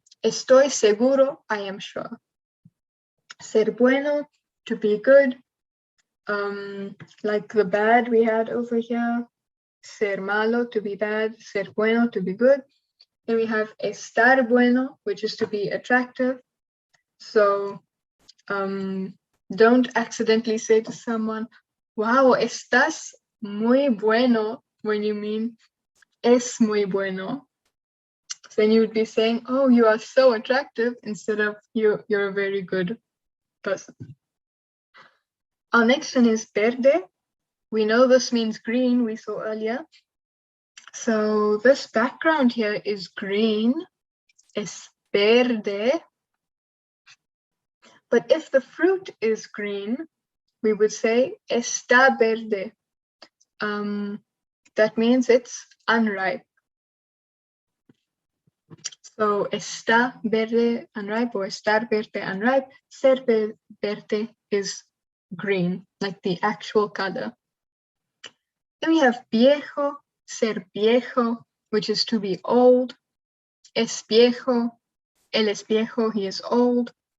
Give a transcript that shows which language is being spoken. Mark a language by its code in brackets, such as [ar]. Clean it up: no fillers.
[es] Estoy seguro, [en] I am sure. [es] Ser bueno, [en] to be good. Like the bad we had over here. [es] Ser malo, [en] to be bad. [es] Ser bueno, [en] to be good. Then we have [es] estar bueno, [en] which is to be attractive. So don't accidentally say to someone, wow, [es] estás muy bueno, [en] when you mean [es] es muy bueno. [en] Then you would be saying, oh, you are so attractive, instead of you're a very good person. Our next one is verde. We know this means green, we saw earlier. So this background here is green, [es] es verde. [en] But if the fruit is green, we would say [es] está verde. [en] That means it's unripe. So [es] está verde [en] unripe or [es] estar verde [en] unripe. [es] Ser verde [en] is green, like the actual color. Then we have viejo, [es] ser viejo, [en] which is to be old. [es] Es viejo, él es viejo, [en] he is old.